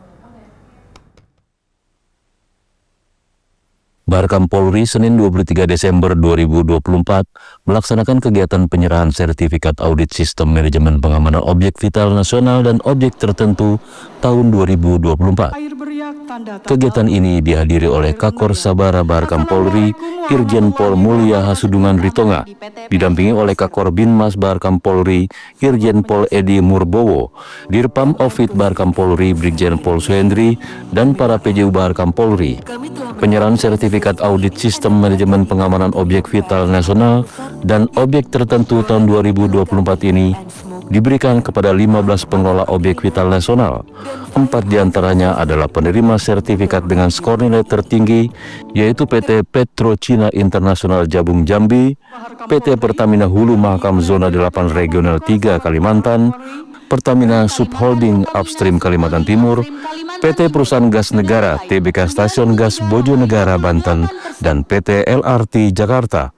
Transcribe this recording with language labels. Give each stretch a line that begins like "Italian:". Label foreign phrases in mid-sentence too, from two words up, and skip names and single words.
Indonesian: Barkam Polri Senin 23 Desember 2024 melaksanakan kegiatan penyerahan sertifikat audit sistem manajemen pengamanan objek vital nasional dan objek tertentu tahun 2024. Kegiatan ini dihadiri oleh Kakor Sabara Barkam Polri, Irjen Pol Mulya Hasudungan Ritonga, didampingi oleh Kakor Binmas Barkam Polri, Irjen Pol Edi Murbowo, Dirpam Ofid Barkam Polri, Brigjen Pol Suhendri, dan para PJU Barkam Polri. Penyerahan sertifikat audit sistem manajemen pengamanan objek vital nasional dan objek tertentu tahun 2024 ini diberikan kepada 15 pengelola objek vital nasional. 4 diantaranya adalah penerima sertifikat dengan skor nilai tertinggi, yaitu PT Petro Cina Internasional Jabung Jambi, PT Pertamina Hulu Mahakam Zona 8 Regional 3 Kalimantan, Pertamina Subholding Upstream Kalimantan Timur, PT Perusahaan Gas Negara TBK Stasiun Gas Bojonegara Banten, dan PT LRT Jakarta.